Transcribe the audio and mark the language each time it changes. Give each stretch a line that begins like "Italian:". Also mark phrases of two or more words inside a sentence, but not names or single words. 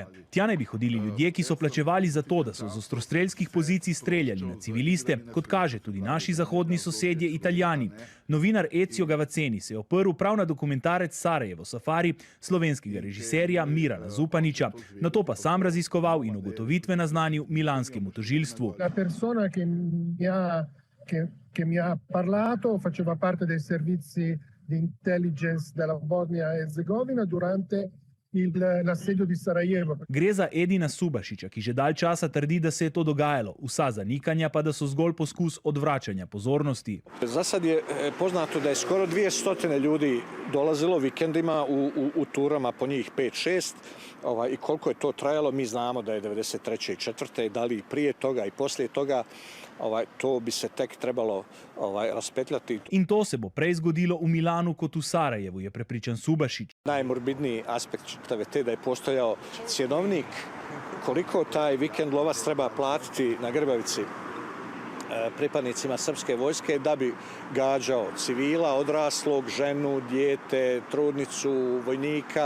Slovenian: Tja naj bi hodili ljudje, ki so plačevali za to, da so z ostrostrelskih pozicij streljali na civiliste, kot kaže tudi naši zahodni sosedje Italijani. Novinar Ezio Gavazzeni se je oprl prav na dokumentarec Sarajevo Safari slovenskega režiserja Mirana Zupaniča, nato pa sam raziskoval in ugotovitve naznanil milanskemu tožilstvu.
Italian: La persona che mi ha parlato faceva parte dei servizi di intelligence della Bosnia e Herzegovina durante l'assedio di Sarajevo.
Slovenian: Gre za Edina Subašića, ki že dalj časa trdi, da se je to dogajalo, vsa zanikanja pa da so zgolj poskus odvraćanja pozornosti.
Bosnian: Za sad je poznato da je skoro 200 ljudi dolazilo vikendima u turama po njih 5-6 i koliko je to trajalo, mi znamo da je 93. i 4. da li prije toga i poslije toga, to bi se tek trebalo raspetljati.
Slovenian: In to se bo prej zgodilo v Milanu kot v Sarajevu, je prepričan Subašić.
Bosnian: Najmorbidniji aspekt čitave te da je postojao cjenovnik koliko taj vikend lovac treba platiti na Grbavici pripadnicima srpske vojske da bi gađao civila, odraslog, ženu, dijete, trudnicu, vojnika.